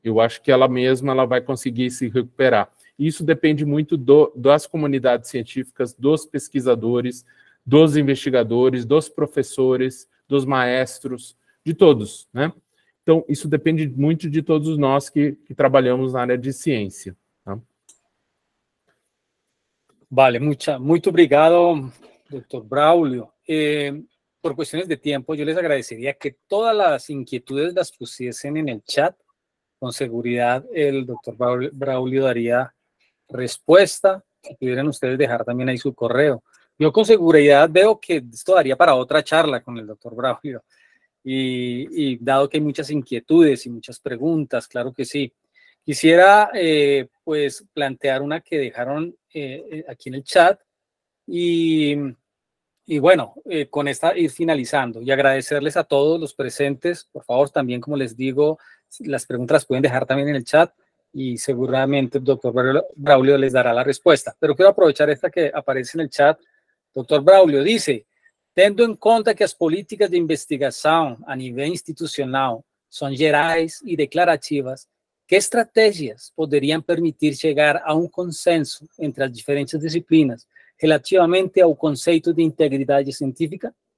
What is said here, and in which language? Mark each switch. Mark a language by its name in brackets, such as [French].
[Portuguese] Eu acho que ela mesma vai conseguir se recuperar. Isso depende muito das comunidades científicas, dos pesquisadores, dos investigadores, dos professores, dos maestros, de todos, né? Então, isso depende muito de todos nós que trabalhamos na área de ciência. Tá? [Spanish] Vale, [Portuguese] muito obrigado, [Spanish] doctor Braulio. Por cuestiones de tiempo, yo les agradecería que todas las inquietudes las pusiesen en el chat. Con seguridad, el doctor Braulio daría respuesta. Si pudieran ustedes dejar también ahí su correo. Yo con seguridad veo que esto daría para otra charla con el doctor Braulio. Y dado que hay muchas inquietudes y muchas preguntas, claro que sí. Quisiera pues plantear una que dejaron aquí en el chat y bueno, con esta ir finalizando y agradecerles a todos los presentes. Por favor, también como les digo, las preguntas las pueden dejar también en el chat y seguramente el doctor Braulio les dará la respuesta. Pero quiero aprovechar esta que aparece en el chat. Doctor Braulio dice, [Portuguese] tendo em conta que as políticas de investigação a nível institucional são gerais e declarativas, que estratégias poderiam permitir chegar a um consenso entre as diferentes disciplinas relativamente ao conceito de integridade científica?